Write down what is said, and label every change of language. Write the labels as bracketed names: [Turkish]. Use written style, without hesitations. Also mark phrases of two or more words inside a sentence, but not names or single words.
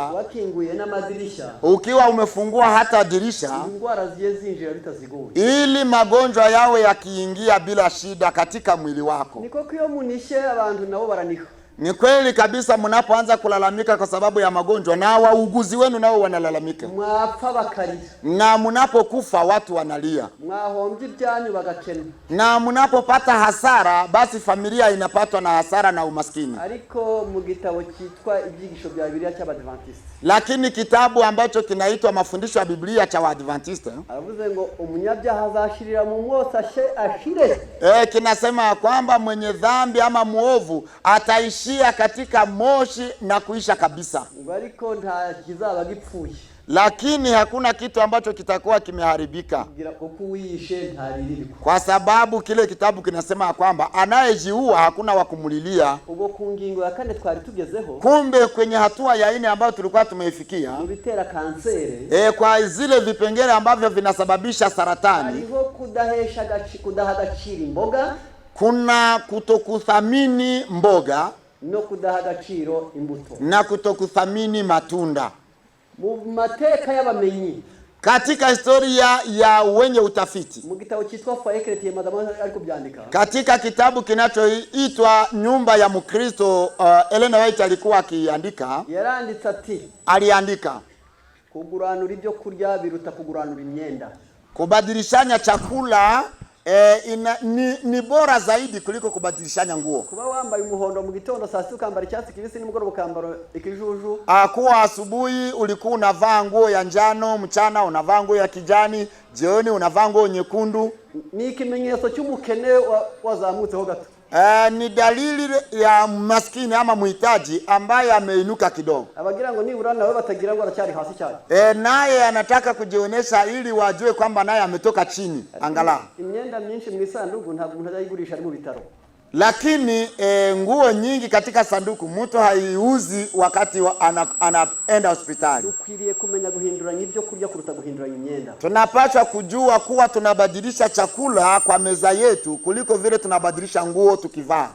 [Kinyarwanda] Wakinguye n'amadirisha. [Swahili] Ukiwa umefungua hata dirisha. [Kinyarwanda] Indwara ziye zinjira bitazigoye. [Swahili] Ili magonjwa yawe yakiingia bila shida katika mwili wako. [Kinyarwanda] Niko kiyo munishe abantu nabo baraniha. [Swahili] Ni kweli kabisa mnapoanza kulalamika kwa sababu ya magonjwa, na wauguzi wenu nao wanalalamika. [Kinyarwanda] Mwapfa bakarira. [Swahili] Na mnapokufa watu wanalia. [Kinyarwanda] Mwahombye ibyanyu bagakena. [Swahili] Na mnapopata hasara, basi familia inapatwa na hasara na umaskini. [Kinyarwanda] Ariko mu gitabo kitwa ibyigisho bya Biblia cy'Abadventiste. [Swahili] Lakini kitabu ambacho kinaitwa mafundisho ya Biblia cha Waadventiste, [Kinyarwanda] aravuze ngo umunyabyaha azashirira mu mwotsi ashire. [Swahili] Kinasema kwamba mwenye dhambi ama muovu ataishia katika moshi na kuisha kabisa. [Kinyarwanda] Ariko nta kizaba gipfuye. [Swahili] Lakini hakuna kitu ambacho kitakuwa kimeharibika. Kwa sababu kile kitabu kinasema kwamba anayejiua hakuna wa kumulilia. [Kinyarwanda] Ubwo ku ngingo ya 4 twari tugezeho. [Swahili] Kumbe kwenye hatua ya 4 ambayo tulikuwa tumeifikia, [Kinyarwanda] bitera kanseri. [Swahili] Kwa zile vipengele ambavyo vinasababisha saratani. [Kinyarwanda] Hariho kudaha agaciro imboga. [Swahili] Kuna kutokuthamini mboga. [Kinyarwanda] No kudaha agaciro imbuto. [Swahili] Na kutokuthamini matunda. [Kinyarwanda] Mu mateka y'abamenyi, [Swahili] katika historia ya wenye utafiti, [Kinyarwanda] mu gitabo cyitwa Faekret madama ariko byandika, [Swahili] katika kitabu kinachoitwa Nyumba ya Mkristo, Elena White alikuwa akiandika. [Kinyarwanda] Yaranditse ati, [Swahili] aliandika, [Kinyarwanda] kuguranura ibyo kurya biruta kuguranura imyenda. [Swahili] Kubadilishanya chakula ni bora zaidi kuliko kubadilishanya nguo. [Kinyarwanda] Kuba wambaye umuhondo mu gitondo, saa sita ukambara icyatsi kibisi, nimugoroba ukambara ikijuju. [Swahili] Kuwa asubuhi ulikuwa unavaa nguo ya njano, mchana unavaa nguo ya kijani, jioni unavaa nguo nyekundu. [Kinyarwanda] Ni ikimenyetso cy'umukene wazamutseho gato. [Swahili] Ni dalili ya maskini ama muhitaji ambaye ameinuka kidogo. [Kinyarwanda] Abagira ngo nibura nawe batagira ngo aracyari hasi cyane. [Swahili] Naye anataka kujionesha ili wajue kwamba naye ametoka chini angalau. [Kinyarwanda] Imyenda myinshi mu isanduku ntabwo umuntu azayigurisha ari mu bitaro. [Swahili] Lakini nguo nyingi katika sanduku mtu haiuzi wakati anaenda hospitali. [Kinyarwanda] Dukwiriye kumenya guhinduranya ibyo kurya kuruta guhinduranya imyenda. [Swahili] Tunapaswa kujua kuwa tunabadilisha chakula kwa meza yetu kuliko vile tunabadilisha nguo tukivaa.